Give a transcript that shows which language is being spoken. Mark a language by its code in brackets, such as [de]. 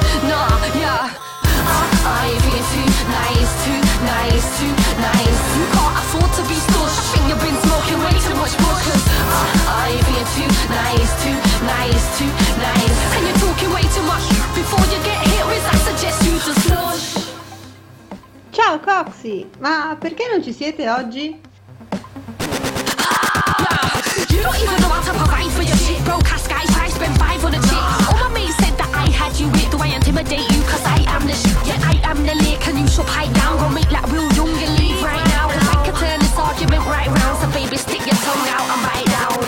[en] nah, yeah. I've been too nice. You can't afford to be stush. I think you've been smoking way too much bush. I've been too nice. And you're talking way too much. Before you get hit with, I suggest you just slush. [it] Ciao Coxy, ma perché non ci siete oggi? [en] Nah, you don't even know how to provide for your shit. Broke ass guys, I spent five on a chick. All my mates said that I had you with. Do I intimidate you? 'Cause I am the shit. Yeah, I am the lick. And you shall pipe down. Gonna make like Will Young and leave right now. And I can turn this argument right round. So baby, stick your tongue out and bite down.